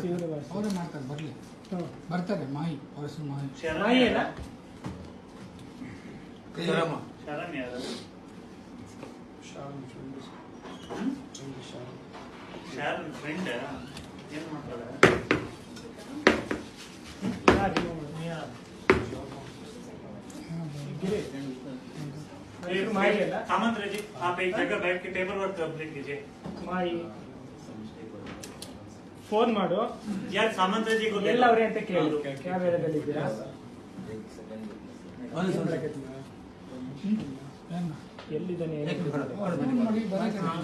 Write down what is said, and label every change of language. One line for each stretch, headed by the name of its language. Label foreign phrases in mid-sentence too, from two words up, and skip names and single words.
Kannada: ಅವರೇ ಮಾಡ್ತಾರೆ ಬರಲಿ ಬರ್ತಾರೆ ಮಾಹಿ ಅವ್ರ ಹೆಸರು ಮಾಹಿ ಮಾಹಿ ಅಲ್ಲ ಶರಣ್ ಯಾರು ಶರಣ್ ಫ್ರೆಂಡ್ ಏನು ಮಾಡ್ತಾರೆ
Hindi: सामंत जी आप एक जगह बैठ के
English: paper work complete
Hindi: कीजिए
Kannada: ಮಾಯಿ ಫೋನ್ ಮಾಡು
Hindi: यार सामंत जी को
Kannada: ಎಲ್ಲ ಅವರೇ ಅಂತ ಕೇಳು ಯಾವ ಏರಿಯಾದಲ್ಲಿ ಇದ್ದೀರಾ ಎಲ್ಲಿದ್ದಾನೆ